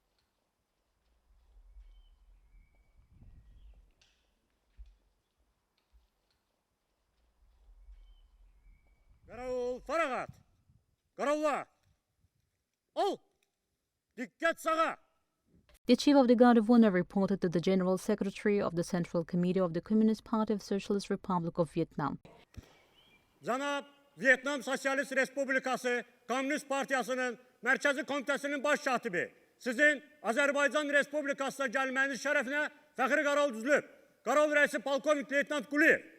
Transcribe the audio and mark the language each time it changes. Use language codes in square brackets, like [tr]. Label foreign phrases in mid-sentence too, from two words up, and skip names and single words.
[az] Qaravul, faragat! Qaravullar! Ol! Dikkat sağa! [en] The Chief of the Guard of Honor reported to the General Secretary of the Central Committee of the Communist Party of Socialist Republic of Vietnam. [az] Cənab Vietnam Sosialist Respublikası Komünist Partiyasının Mərkəzi Komitəsinin baş katibi, sizin Azərbaycan Respublikasına gəlməyiniz şərəfinə fəxri qaravul düzülüb. Qaravul rəisi Polkovnik Leytenant Quliyev.